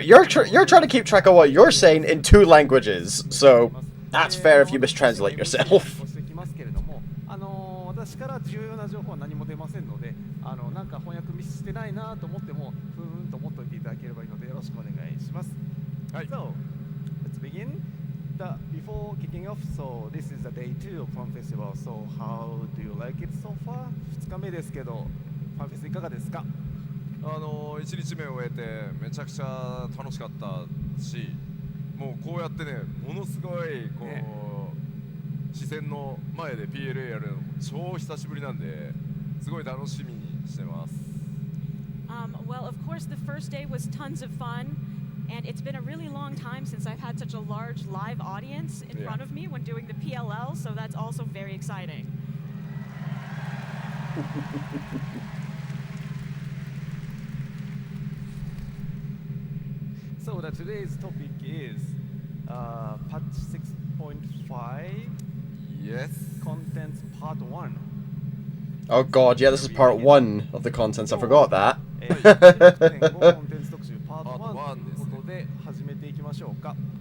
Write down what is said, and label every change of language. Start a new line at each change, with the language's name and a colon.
English: You're trying to keep track of what you're saying in 2 languages, so that's fair if you mistranslate yourself.
Japanese: ご指摘ますけれども、私から重要な情報は何も出ませんので、なんか翻訳ミスしてないなと思っても、ふーんと思っておいていただければいいのでよろしくお願いします。
English: はい。So, let's begin. Before kicking off, so this is the day 2 of Fun Festival. So how do you like it so far?
Japanese: 2日目ですけど、ファンフェスいかがですか 1日目を終えてめちゃくちゃ楽しかったし、もうこうやってね、ものすごいこう、ね、視線の前で PLA やるの超久しぶりなんで、すごい楽しみにしてます。
English: Well, of course, the first day was tons of fun, and it's been a really long time since I've had such a large live audience in front of me when doing the PLL, so that's also very exciting. So today's topic is patch 6.5 Yes. contents part 1. Oh god, yeah, this is part 1 of the contents. I forgot that.
Japanese: コンテンツ特集パート1ということで始めていきましょうか。